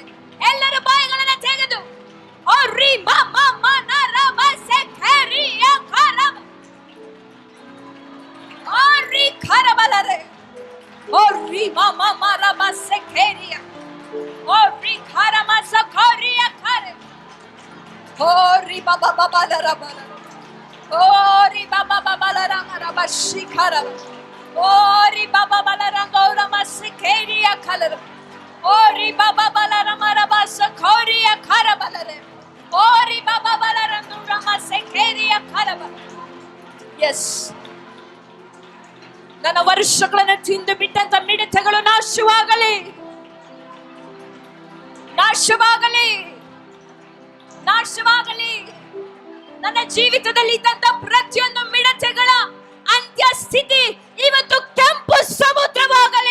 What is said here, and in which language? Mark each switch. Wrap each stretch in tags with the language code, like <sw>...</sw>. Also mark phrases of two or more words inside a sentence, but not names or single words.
<kn>ಎಲ್ಲರೂ ಬಾಯಿಗಳನ್ನ ತೆಗೆದು ಓ ರಿಮಮ ಮನರ ಮಸಖೋರಿಯ ಖಾರ. ಓ ರಿಖಾರ ಬಲರೆ. ಓ ರಿಮಮ ಮರ ಮಸಖೋರಿಯ. ಓ ರಿಖಾರ ಮಸಖೋರಿಯ ಖಾರ. Ori baba baba la rabala. Ori baba baba la rama shikara. Ori baba baba la rangora masikeriya khalara. Ori baba baba la rama raba sakoriya kharabalare. Ori baba baba la rangora masikeriya kharabala. Yes. ನನ್ನ ವರ್ಷಗಳನ್ನು ತಿಂದು ಬಿಟ್ಟಂತ ಮಿಡತೆಗಳು ನಾಶವಾಗಲಿ. ನನ್ನ ಜೀವಿತದಲ್ಲಿ ಇದ್ದಂತ ಪ್ರತಿಯೊಂದು ಮಿಡತೆಗಳ ಅಂತ್ಯ ಸ್ಥಿತಿ ಇವತ್ತು ಕೆಂಪು ಸಮುದ್ರವಾಗಲಿ.</kn>